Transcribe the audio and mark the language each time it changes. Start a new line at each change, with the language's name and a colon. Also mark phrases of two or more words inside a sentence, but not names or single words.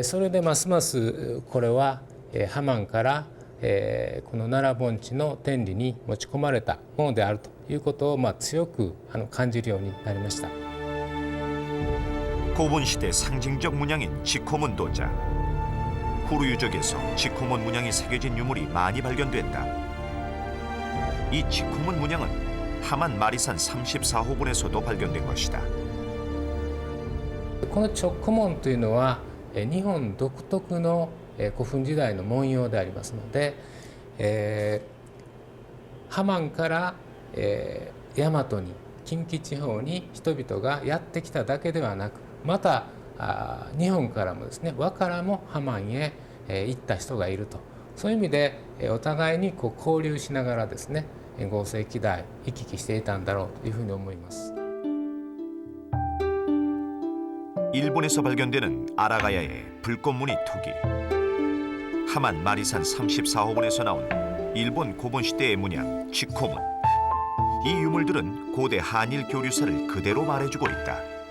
Japanese: それでますますこれはハマンからこの奈良盆地の天理に持ち込まれたものであるということを強く感じるようになりました。
Korean: 고분시대 상징적 문양인 지코문 도자. 후루 유적에서 지코문 문양이 새겨진 유물이 많이 발견됐다. 이 지코문 문양은 하만 마리산 34호분에서도 발견된 것이다.
Japanese: この直古文というのは日本独特の古墳時代の文様でありますので、ハマンから、大和に近畿地方に人々がやってきただけではなく、また日本からもですね、和からもハマンへ行った人がいると、そういう意味でお互いに交流しながらですね、5世紀代行き来していたんだろうというふうに思います。
Korean: 일본에서 발견되는 아라가야의 불꽃무늬 토기, 하만 마리산 34호분에서 나온 일본 고분 시대의 문양 지코문. 이 유물들은 고대 한일 교류사를 그대로 말해주고 있다.